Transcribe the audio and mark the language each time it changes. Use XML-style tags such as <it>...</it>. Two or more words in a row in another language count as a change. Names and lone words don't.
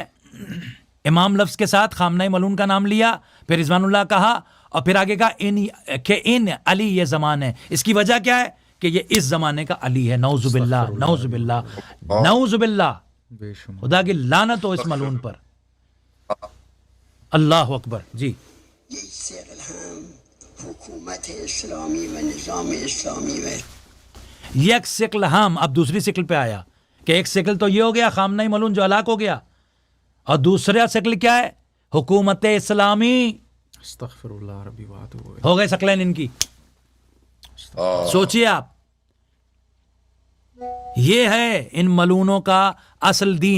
<ur>امام لفظ کے ساتھ خامنئی ملون کا نام لیا، پھر</ur> <ar>رضوان اللہ</ar> <ur>کہا، اور پھر آگے کہا ان علی یہ زمان ہے. اس کی وجہ کیا ہے؟ کہ یہ اس زمانے کا علی ہے.</ur> <ar>نعوذ باللہ، نعوذ باللہ، نعوذ باللہ.</ar> <ur>خدا کی لعنت ہو اس ملعون پر.</ur> <ar>اللہ اکبر. جی</ar> <fa>یک ثقل هم حکومت اسلامی و نظام اسلامی و یک ثقل ہم.</fa> <ur>اب دوسری ثقل پہ آیا کہ ایک ثقل تو یہ ہو گیا خامنئی ملعون جو ہلاک ہو گیا، اور دوسرا ثقل کیا ہے؟ حکومت اسلامی.</ur> <ar>استغفر اللہ ربی بات</ar> <ur>ہو گئے ثقلین ان کی. سوچئے آپ، یہ ہے ان ملونوں کا اصل دین.</ur>